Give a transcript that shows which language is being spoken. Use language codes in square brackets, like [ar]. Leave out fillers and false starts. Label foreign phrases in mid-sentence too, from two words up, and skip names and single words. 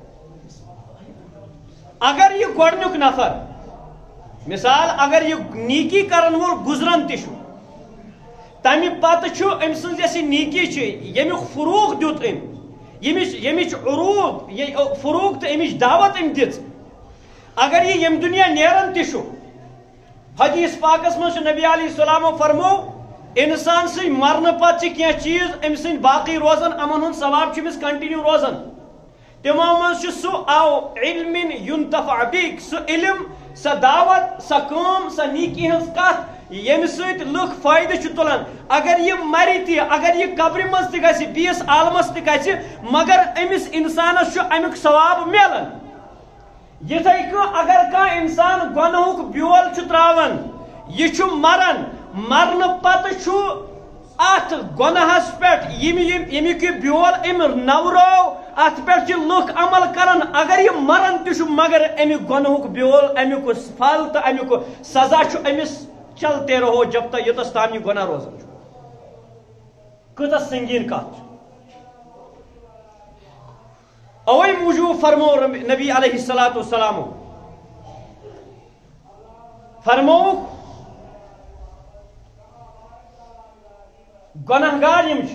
[ks] اگر یہ گۄڈنیُک نفر مثال اگر یہ نیکی کرن وول گزران تہ تمہ پتہ ام سن یس نیکی یمیک فروغ دیت یمچ عروج فروغ تو امچ دعوت ام دِژ، اگر یہ یم دنیا نیران تہ حدیث پاکس مجھ نبی [ar] علیہ السلام [ks] فرمو انسان سی مرن پتہ کی چیز ام سن باقی روزان امن ہند ثواب امس کنٹینیو روزان. تمو مز سہ آو [ar] علم ينتفع بک، [ks] سہ علم، سہ دعوت، سہ کام، سہ نیکی ہز کت یم سۭتۍ لُکھ فٲیدٕ چھُ تُلان. اگر یہ مری تہ، اگر یہ قبرِ منٛز تہ گژھِ، بیٚیِس عالمس تہ گژھِ، مگر أمِس انسانس چھُ امیُک ثواب میلان. یِتھے کٔنۍ اگر کانٛہہ انسان گۄنہُک بیول چھُ تراوان، یہ چھُ مران، مرنہٕ پتہٕ چھُ ات گۄنہس پٮ۪ٹھ ییٚمیُک یہِ بیول أمۍ نوروو ات پٮ۪ٹھ چھِ لُکھ عمل کران، اگر یہ مران تہ چھُ مگر امیُک گۄنہُک بیول، امیُک پھل تہٕ امیُک سزا چھُ أمِس [ur] چلتے رہو جب تک [ks] یوتس تام یہ گناہ روزان. کۭژاہ سنگین کت. اوے موجوب فرمو نبی [ar] علیہ الصلوۃ والسلام [ks] فرمو گناہگار